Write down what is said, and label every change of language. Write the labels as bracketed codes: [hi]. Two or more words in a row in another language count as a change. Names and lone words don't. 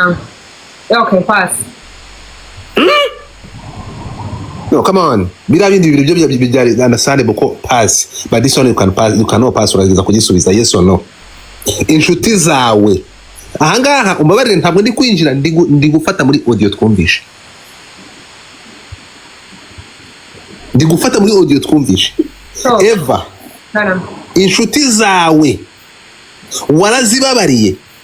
[en] Okay, pass. No, come on. [rw] Bila bindi bibiri byo byari understandable ko pass. [en] But this one you can pass, you cannot pass [rw] uragiza kugisubiza [en] yes or no. [rw] Inshuti zawe. Ahangaha umbabarire ntabwo ndi kwinjira ndi gufata muri audio twumvishe. Ndi gufata muri audio twumvishe. Eva. Inshuti zawe. Warazibabariye.